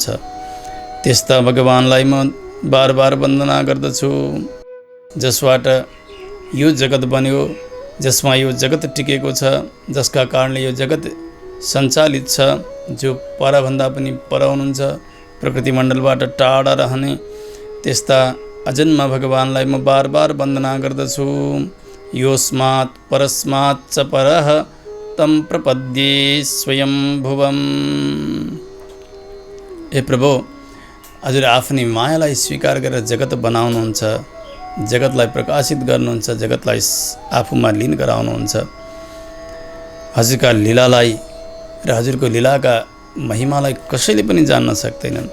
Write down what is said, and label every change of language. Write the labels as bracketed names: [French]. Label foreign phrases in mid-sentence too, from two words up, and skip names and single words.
[Nepali] त्यस्ता भगवानलाई म बार बार वन्दना गर्दछु, जसबाट यो जगत बन्यो, जसमा यो जगत टिकेको छ, जसका कारणले यो जगत सञ्चालित छ, जो परभन्दा पनि पर हुनुहुन्छ, प्रकृति मण्डलबाट टाढा रहने त्यस्ता अजन्मा भगवानलाई म बार बार वन्दना गर्दछु। [Sanskrit] योस्मात् परस्मात् च परः तं प्रपद्ये स्वयं भुवम्। [Nepali] ए प्रभु, हजुर आफ्नै मायालाई स्वीकार गरेर जगत बनाउनुहुन्छ, जगतलाई प्रकाशित गर्नुहुन्छ, जगतलाई आफूमा लीन गराउनुहुन्छ। हजुरका लीलालाई र हजुरको लीलाका महिमालाई कसैले पनि जान्न सक्दैनन्।